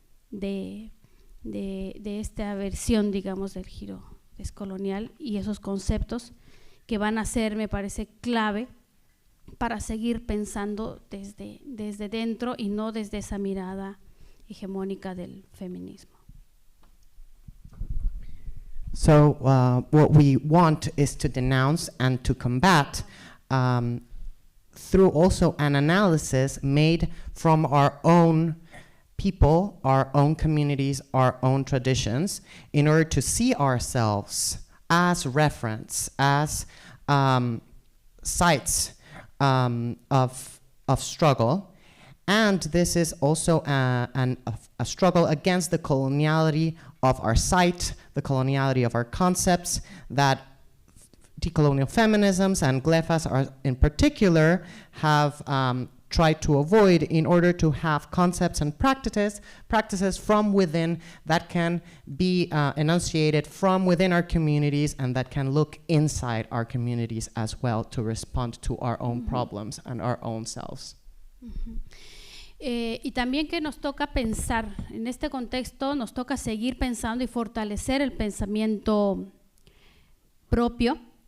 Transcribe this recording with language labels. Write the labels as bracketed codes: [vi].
[es] de esta versión, digamos, del giro descolonial y esos conceptos que van a ser, me parece, clave para seguir pensando desde dentro y no desde esa mirada hegemónica del feminismo. [en] So what we want is to denounce and to combat through also an analysis made from our own people, our own communities, our own traditions, in order to see ourselves as reference, as sites of struggle. And this is also a struggle against the coloniality of our site, the coloniality of our concepts, that decolonial feminisms and GLEFAS are in particular have tried to avoid in order to have concepts and practices from within that can be enunciated from within our communities and that can look inside our communities as well to respond to our own problems and our own selves. [es] Y también que nos toca pensar, en este contexto nos toca seguir pensando y fortalecer el pensamiento propio,